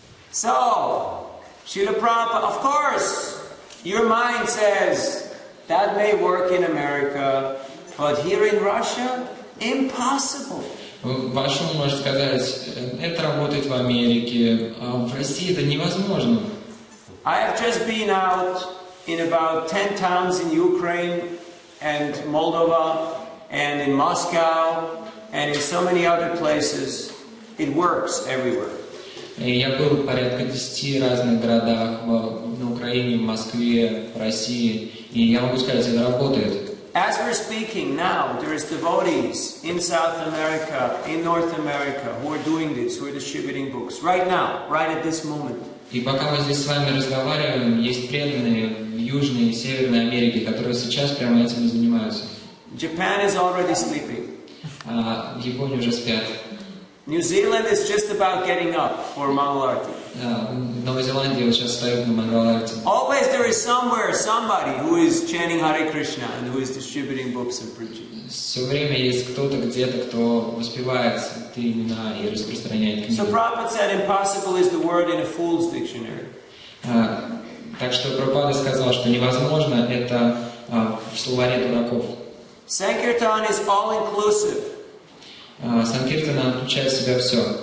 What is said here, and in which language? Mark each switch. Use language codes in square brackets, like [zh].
[en] So, Srila Prabhupada, of course, your mind says, that may work in America, but here in Russia, impossible. [ru] Ваш ум может сказать, это работает в Америке, а в России это невозможно. [en] I have just been out in about 10 towns in Ukraine and Moldova and in Moscow and in so many other places. It works everywhere. [ru] Я был в порядка 10 разных городах на Украине, в Москве, в России, и я могу сказать, это работает. [en] As we're speaking now, there is devotees in South America, in North America, who are doing this, who are distributing books. Right now, right at this moment. [ru] И пока мы здесь с вами разговариваем, есть преданные в Южной и Северной Америке, которые сейчас прямо этим и занимаются. [en] Japan is already sleeping. [ru] А в Японии уже спят. [en] New Zealand is just about getting up for Mangalarti. [ru] В Новой Зеландии вот сейчас встают на Мангаларте. [en] Always there is somewhere somebody who is chanting Hare Krishna and who is distributing books and preaching. [ru] Все время есть кто-то где-то, кто воспевает эти имена и распространяет книги. [en] So Prabhupada said impossible is the word in a fool's dictionary. [ru] Так что Прабхупада сказал, что невозможно это в словаре дураков. [en] Sankirtan is all-inclusive. [ru] Санкиртана включает в себя все.